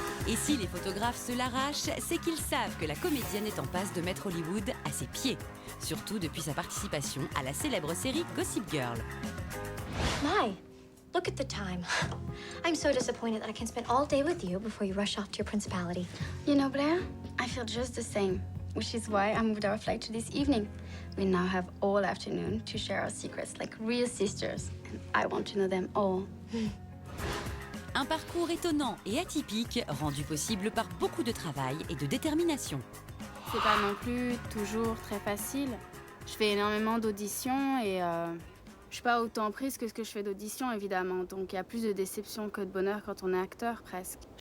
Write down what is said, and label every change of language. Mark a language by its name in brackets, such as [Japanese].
[French] Et si les photographes se l'arrachent, c'est qu'ils savent que la comédienne est en passe de mettre Hollywood à ses pieds. Surtout depuis sa participation à la célèbre série Gossip Girl. [English] My, look at the time. I'm so disappointed that I can spend all day with you before you rush off to your principality. You know, Blair, I feel just the same, which is why I moved our flight to this evening. We now have all afternoon to share our secrets like real sisters, and I want to know them all. [French] Un parcours étonnant et atypique, rendu possible par beaucoup de travail et de détermination. C'est pas non plus toujours très facile. Je fais énormément d'auditions et je suis pas autant prise que ce que je fais d'auditions, évidemment. Donc il y a plus de déception que de bonheur quand on est acteur, presque.